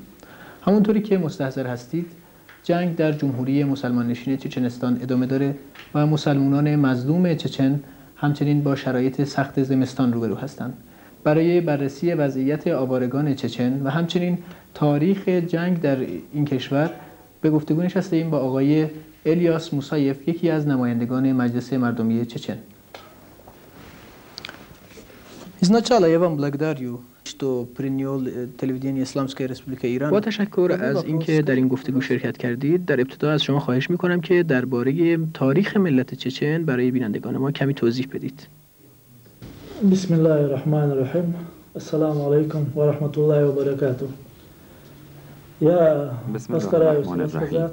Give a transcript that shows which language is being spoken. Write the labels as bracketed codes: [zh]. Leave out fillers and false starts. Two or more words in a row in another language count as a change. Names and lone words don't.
[fa] همونطوری که مستحضر هستید، جنگ در جمهوری مسلمان نشین چچنستان ادامه داره و مسلمانان مظلوم چچن همچنین با شرایط سخت زمستان روبرو هستند. برای بررسی وضعیت آوارگان چچن و همچنین تاریخ جنگ در این کشور به گفتگو نشسته‌ایم با آقای الیاس موسایف، یکی از نمایندگان مجلس مردمی چچن. [ru] Изначально я вам благодарю, что принял телевидение Исламской Республики Иран. [fa] با تشکر از اینکه در این گفتگو شرکت کردید. در ابتدا از شما خواهش می‌کنم که درباره تاریخ ملت چچن برای بینندگان ما کمی توضیح بدید. [ar] بسم الله الرحمن الرحیم. السلام علیکم و رحمت الله و برکاته. بسم الله الرحمن الرحیم.